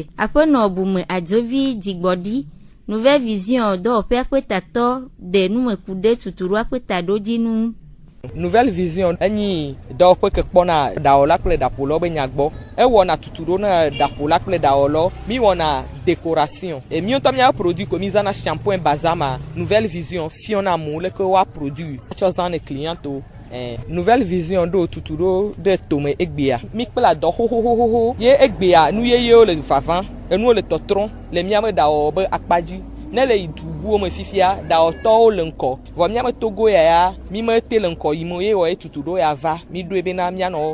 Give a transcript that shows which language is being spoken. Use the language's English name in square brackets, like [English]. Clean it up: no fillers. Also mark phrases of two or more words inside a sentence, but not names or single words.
[Ewe] Aƒenɔ Bume Adzovi Dzigbɔɖi Nouvelle Vision dɔwɔƒea ƒe tatɔ ɖe numeku ɖe tuturoa ƒe taɖodzinu. Nouvelle Vision enyi dɔwɔƒe ke kpɔna ɖawɔla kple ɖaƒolawo be nyagbɔ ewɔna tuturo na ɖaƒola kple ɖawɔlawo mi wɔna [French] décoration et [Ewe] mi ŋutɔ mia produit ko mi zana shampoing bazama Nouvelle Vision fiona amewo leke wa produit tsɔ zã ne clientwo. Nouvelle Vision do tuturo de tome egbea mi kpla dɔ xoxoxoxo ye egbea nu yeyewo le vavan enuwo le tɔtrɔm le miabe ɖawɔwɔ be akpadzi ne le yi dubuwo me fifia ɖawɔtɔwo le ŋkɔ vɔ miabe Togo ya mi mete le ŋkɔ yim ye wɔ ye tuturo ya va mi ɖoe bena mianɔ